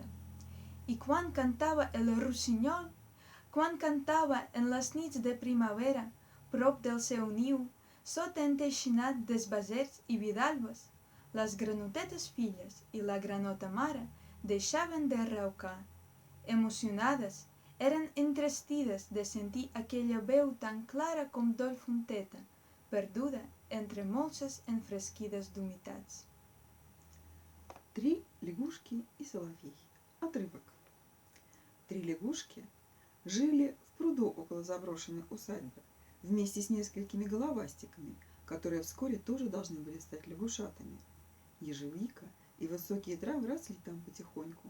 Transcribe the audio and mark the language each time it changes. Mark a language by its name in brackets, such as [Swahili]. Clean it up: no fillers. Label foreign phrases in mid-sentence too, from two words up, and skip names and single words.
[Catalan] I quan cantava el rossinyol, quan cantava en les nits de primavera, prop del seu niu, sota enteixinat d'esbarzers i vidalbes, les granotetes filles i la granota mare deixaven de raucar. Emocionades, eren entrestides de sentir aquella veu tan clara com d'ol fonteta, perduda entre molses enfresquides d'humitats. [Russian] Три лягушки и соловей. Отрывок. Три лягушки жили в пруду около заброшенной усадьбы вместе с несколькими головастиками, которые вскоре тоже должны были стать лягушатами. Ежевика и высокие травы росли там потихоньку.